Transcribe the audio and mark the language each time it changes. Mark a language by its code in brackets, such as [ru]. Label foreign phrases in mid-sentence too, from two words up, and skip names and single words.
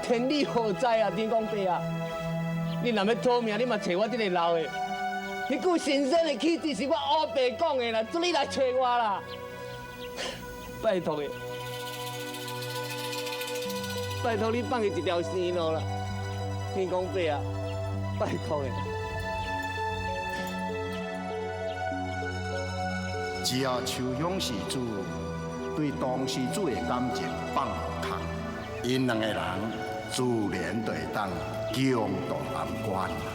[nan] 天理何在啊？天公伯啊！你若要讨命，你嘛找我这个老的。迄句神圣的气质是我乌白讲的啦，做你来找我啦。拜托的，拜托你放伊一条生路啦，天公伯啊！拜托的。只要秋香施主对当施主的感情放无空，因两个人自然就会当共度难关。